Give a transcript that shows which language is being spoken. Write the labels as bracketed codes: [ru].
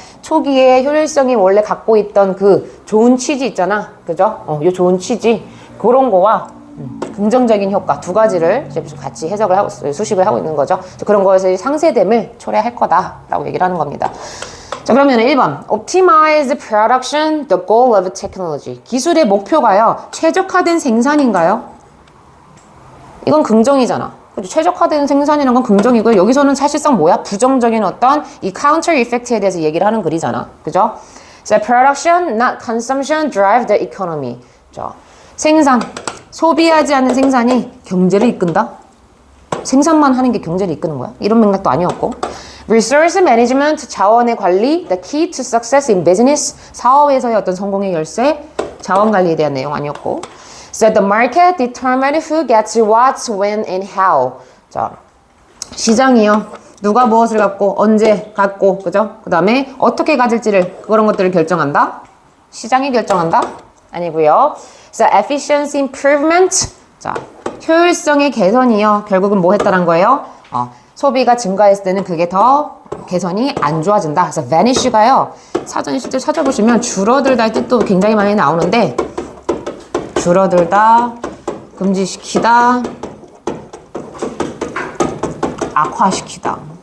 [ko] 초기에 효율성이 원래 갖고 있던 그 좋은 취지 있잖아. 그죠? 요 좋은 취지. 그런 거와 긍정적인 효과 두 가지를 이제 같이 해석을 하고, 수식을 하고 있는 거죠. 그런 거에서 상쇄됨을 초래할 거다라고 얘기를 하는 겁니다. 자, 그러면 1번. [en] Optimize production, the goal of technology. [ko] 기술의 목표가요. 최적화된 생산인가요? 이건 긍정이잖아. 그죠? 최적화된 생산이라는 건 긍정이고요. 여기서는 사실상 뭐야? 부정적인 어떤 이 counter effect에 대해서 얘기를 하는 글이잖아. 그죠? [en] So production, not consumption, drive the economy. [ko] 자, 생산, 소비하지 않는 생산이 경제를 이끈다? 생산만 하는 게 경제를 이끄는 거야? 이런 맥락도 아니었고. [en] Resource management, [ko] 자원의 관리, [en] the key to success in business, [ko] 사업에서의 어떤 성공의 열쇠, 자원 관리에 대한 내용 아니었고. [en] So the market determine who gets what, when, and how. [ko] 자, 시장이요. 누가 무엇을 갖고, 언제 갖고, 그죠? 그 다음에 어떻게 가질지를, 그런 것들을 결정한다? 시장이 결정한다? 아니고요. [en] So efficiency improvement. [ko] 자, 효율성의 개선이요. 결국은 뭐 했다는 거예요? 소비가 증가했을 때는 그게 더 개선이 안 좋아진다. 그래서 vanish가요. 사전에 실제 찾아보시면 줄어들다의 뜻도 굉장히 많이 나오는데, 줄어들다, 금지시키다, 악화시키다.